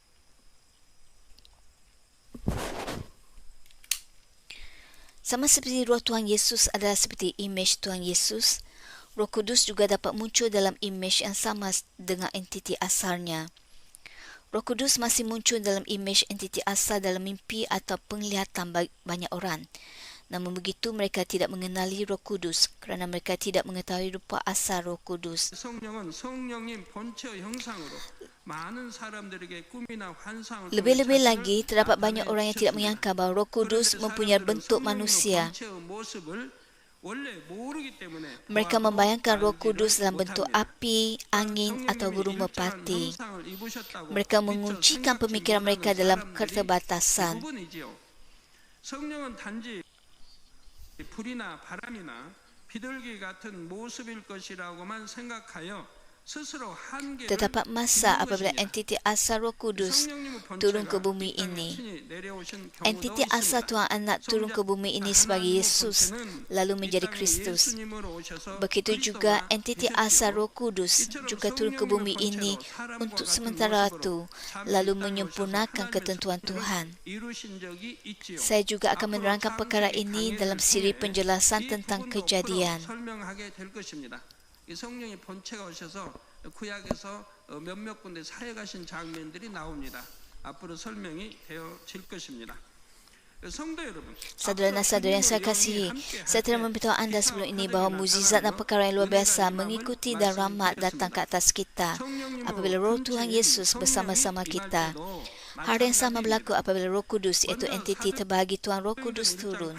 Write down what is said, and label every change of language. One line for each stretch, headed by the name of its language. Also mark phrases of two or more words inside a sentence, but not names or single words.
Malay: Sama seperti roh Tuhan Yesus adalah seperti imej Tuhan Yesus, Roh Kudus juga dapat muncul dalam imej yang sama dengan entiti asalnya. Roh Kudus masih muncul dalam imej entiti asal dalam mimpi atau penglihatan banyak orang. Namun begitu, mereka tidak mengenali Roh Kudus kerana mereka tidak mengetahui rupa asal Roh Kudus.
Korean: 성령은 성령님 본체의 형상으로 많은 사람들에게 꿈이나 환상을
Malay: Lebih-lebih lagi, terdapat banyak orang yang tidak menyangka bahawa Roh Kudus mempunyai bentuk manusia. Mereka membayangkan Roh Kudus dalam bentuk api, angin atau burung merpati. Mereka menguncikan pemikiran mereka dalam keterbatasan.
Korean: 성령은 단지 불이나 바람이나 비둘기 같은 모습일 것이라고만 생각하여 스스로 한계를
Malay: Terdapat masa apabila entiti asal Roh Kudus turun ke bumi ini. Entiti asal Tuhan Anak turun ke bumi ini sebagai Yesus, lalu menjadi Kristus. Begitu juga entiti asal Roh Kudus juga turun ke bumi ini untuk sementara waktu, lalu menyempurnakan ketentuan Tuhan. Saya juga akan menerangkan perkara ini dalam siri penjelasan tentang kejadian.
Korean: 이 성령의 본체가 오셔서 구약에서 몇몇 군데 사역하신 장면들이 나옵니다. 앞으로 설명이 되어질 것입니다. 성도 여러분,
Malay: Saudara-saudara yang saya kasihi, saya telah memberitahu anda sebelum ini bahawa mukjizat dan perkara yang luar biasa mengikuti dan rahmat datang ke atas kita apabila Roh Tuhan Yesus bersama-sama kita. Hal yang sama berlaku apabila Roh Kudus, iaitu entiti terbahagi Tuhan Roh Kudus turun.